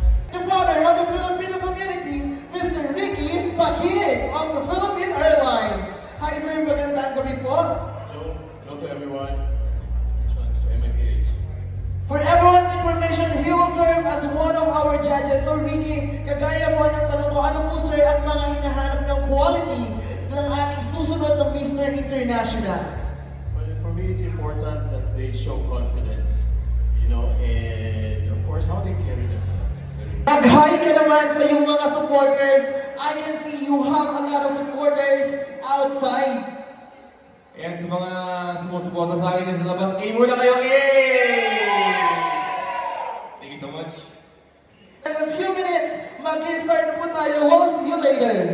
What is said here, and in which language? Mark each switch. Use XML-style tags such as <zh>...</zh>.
<en>The father of the Filipino community, Mr. Ricky Paquin of the Philippine Airlines.</en> <tl>Hi sir, magandang gabi po.</tl> <en>Hello to everyone. Congratulations to MIPH. For everyone's information, he will serve as one of our judges.</en> <tl>So Ricky, kagaya po ng tanong ko, ano po sir ang mga hinahanap ng quality ng ating susunod na Mr. International?</tl> <en>Well, for me, it's important that they show confidence, and of course, how they carry themselves.</en> <tl>Nag-hi ka naman sa iyong mga supporters.</tl> <en>I can see you have a lot of supporters outside.</en> <tl>Ayan, sa mga sumusuporta sa akin sa labas, muna kayo!</tl> <en>Yay! Thank you so much. In a few minutes,</en> <tl>mag-start na po tayo.</tl> <en>We'll see you later.</en>